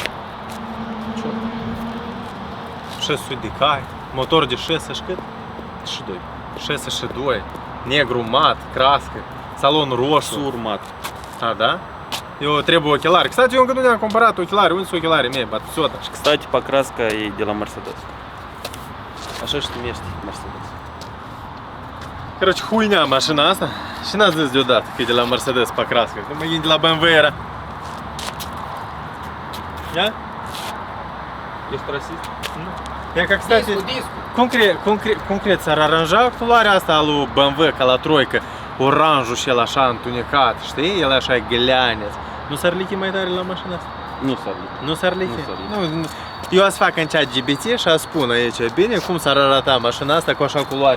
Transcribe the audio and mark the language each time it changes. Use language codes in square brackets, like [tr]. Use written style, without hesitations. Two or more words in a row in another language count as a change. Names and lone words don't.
[ro] 600 de cai, motor de 6 și cât? Și doi. 6 și 2, negru mat, crască, salon roșu. Surmat. A, da? Eu trebuie ochelari. Кстати, eu încă nu ne-am cumpărat ochelari. Unde sunt ochelarii mei? Батсота. Și, [ru] kстати, покраска [ro] e de la Mercedes. Așa și numește Mercedes. [ru] Короче, хуйня [ro] mașina asta. Și n-ați zis deodată că e de la Mercedes покраска. Că mă gândi la BMW era. Ia? Ești rasist? [ru] Я как, кстати, [ro] concret s-ar aranja culoarea asta a lui BMW ca la Troică. Oranjul și el așa întunecat, știi? El așa e găleaneț. Nu s-ar lichi mai tare la mașina asta? Nu s-ar lichi. Nu s-ar lichi? Nu s-ar lichi. Nu, eu aș fac în chat GPT și aș spune aici, bine, cum s-ar arăta mașina asta cu așa culoare.